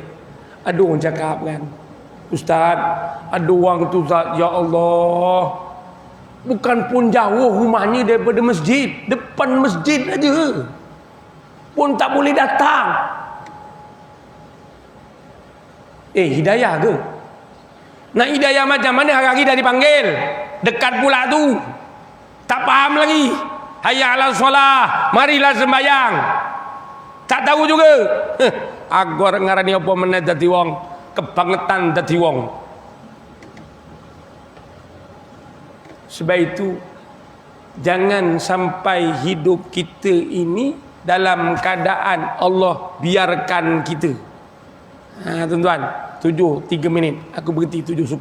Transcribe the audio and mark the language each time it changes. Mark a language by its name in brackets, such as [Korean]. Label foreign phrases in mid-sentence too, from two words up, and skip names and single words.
[Malay] Ada orang cakap kan, Ustaz, ada orang tu Ustaz, [Arabic] يا الله, [Malay] Bukan pun jauh rumahnya daripada masjid, depan masjid aja pun tak boleh datang. Hidayah ke? Nak hidayah macam mana? Hari-hari dah dipanggil, dekat pula tu, tak faham lagi. [Arabic] حي على الصلاة, [Malay] marilah sembahyang, tak tahu juga. [Javanese] Agor ngarani apa meneh dadi wong, kebangetan dadi wong. [Malay] Sebab itu jangan sampai hidup kita ini dalam keadaan Allah biarkan kita. Tuan-tuan, 3 minit aku berhenti 7 suku.